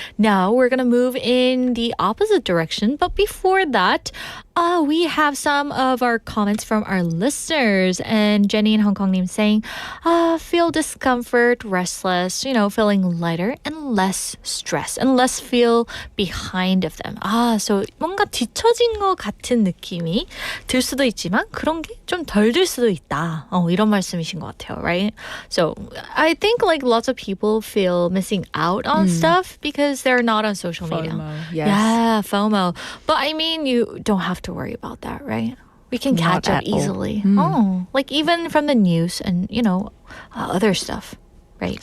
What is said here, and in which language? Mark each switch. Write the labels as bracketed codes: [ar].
[en] Now we're going to move in the opposite direction, but before that, we have some of our comments from our listeners, and Jenny in Hong Kong Nim saying, feel discomfort, restless, feeling lighter and less stress and less feel behind of them. [ko] So 뭔가 뒤처진 것 같은 느낌이 들 수도 있지만 그런 게 좀 덜 들 수도 있다. 이런 말씀이신 것 같아요, right? [en] So I think like lots of people feel missing out on stuff because they're not on social media. FOMO, yes. Yeah, FOMO. But I mean, you don't have to worry about that, right? We can catch up easily. Like even from the news and, other stuff, right?